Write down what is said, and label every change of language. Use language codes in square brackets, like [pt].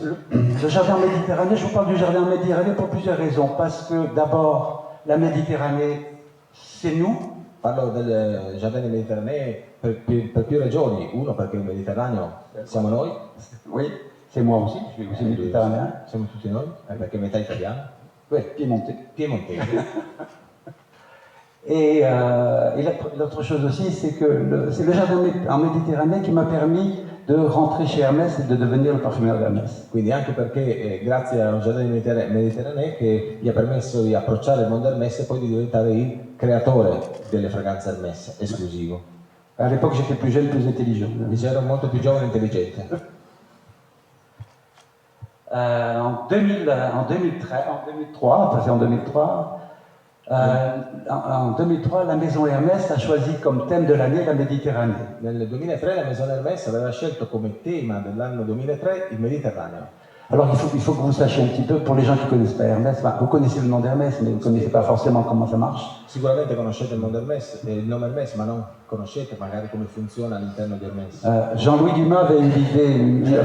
[fr] Le jardin méditerranéen, je vous parle du jardin méditerranéen pour plusieurs raisons. Parce que d'abord, la Méditerranée c'est nous. [it] Parlo del Giardini Mediterranei per più ragioni. Uno, perché il Mediterraneo siamo noi. [fr] Oui, c'est moi aussi, je suis aussi méditerranéen. [it] Siamo tutti noi, perché metà italiana. [fr] Oui, piémontais. [it] Piemontese. [fr] Et l'autre chose aussi, c'est que c'est le jardin en Méditerranée qui m'a permis de rentrer chez Hermès et de devenir le parfumeur d'Hermès. [it] Quindi anche perché grazie a un Giardini Mediterranei che gli ha permesso di approcciare il mondo Hermès e poi di diventare il creatore delle fragranze Hermès, esclusivo. [fr] À l'époque, j'étais plus jeune, plus intelligent. [it] Dice ero molto più giovane e intelligente. [fr] En 2003, passé en 2003, en 2003, la maison Hermès a choisi comme thème de l'année la Méditerranée. [it] Nel 2003 la Maison Hermès aveva scelto come tema dell'anno 2003 il Mediterraneo. [fr] Alors il faut que vous sachiez un petit peu, pour les gens qui ne connaissent pas Hermès, enfin, vous connaissez le nom d'Hermès, mais vous ne connaissez pas forcément comment ça marche. [it] Sicuramente conoscete il nome Hermès, ma non conoscete magari come funziona all'interno di Hermès. [fr] Jean-Louis Dumas avait une idée,